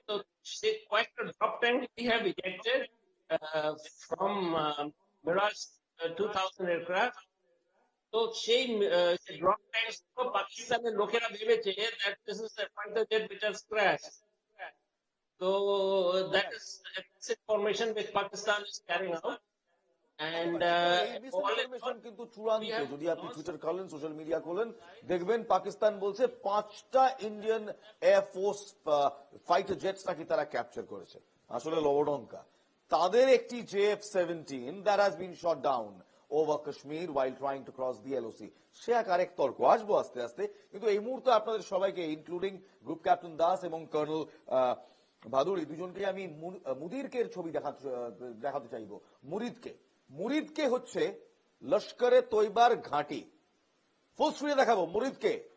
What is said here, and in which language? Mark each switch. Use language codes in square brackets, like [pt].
[en] So say quite a drop tank we have ejected from Mirage 2000 aircraft. So সেই drop tanks [bn] তো পাকিস্তানের লোকেরা ভেবেছে [en] that this is a fighter jet which has crashed. So that is misinformation which Pakistan is carrying out, and [bn] misinformation কিন্তু চূড়ান্ত। যদি আপনি Twitter খোলেন, সোশ্যাল মিডিয়া খোলেন, দেখবেন পাকিস্তান বলছে 5টা ইন্ডিয়ান এয়ারফোর্স ফাইটার জেটস নাকি তারা ক্যাপচার করেছে। আসলে লবডঙ্কা। তাদের একটি [en] JF-17 that has been shot down over Kashmir while trying to cross the LOC, [bn] সে এক আরেক তর্ক, আসবো আস্তে আস্তে। কিন্তু এই মুহূর্তে আপনাদের সবাইকে ইনক্লুডিং গ্রুপ ক্যাপ্টেন দাস এবং কর্নেল ভাদুড়ি দুজনকে আমি মুদিরকে ছবি দেখাতে চাইবো। মুরিদকে হচ্ছে লস্করে তৈবার ঘাঁটি, ফুল স্ক্রিনে দেখাবো মুরিদকে।